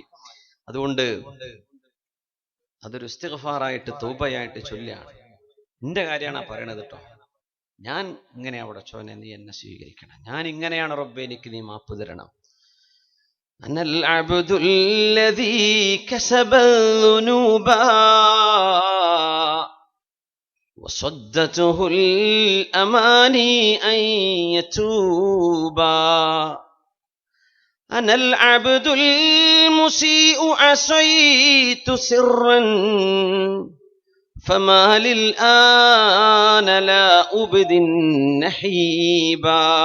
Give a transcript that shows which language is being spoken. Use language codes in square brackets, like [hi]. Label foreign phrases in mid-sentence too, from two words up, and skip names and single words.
[ml] അതുകൊണ്ട് അതൊരു ഇസ്തിഗ്ഫാറായിട്ട് തൗബയായിട്ട് ചൊല്ലാണ്. എന്റെ കാര്യമാണ് പറയണത് കേട്ടോ. ഞാൻ ഇങ്ങനെ അവിടെ ചോനെ നീ എന്നെ സ്വീകരിക്കണം, ഞാൻ ഇങ്ങനെയാണ് റബ്ബേ, എനിക്ക് നീ മാപ്പ് തരണം. [ar] أنا العبد الذي كسب الذنوبا وصدته الأماني أن يتوبا أنا العبد المسيء عصيت سرا فما للآن لا أبدي النحيبا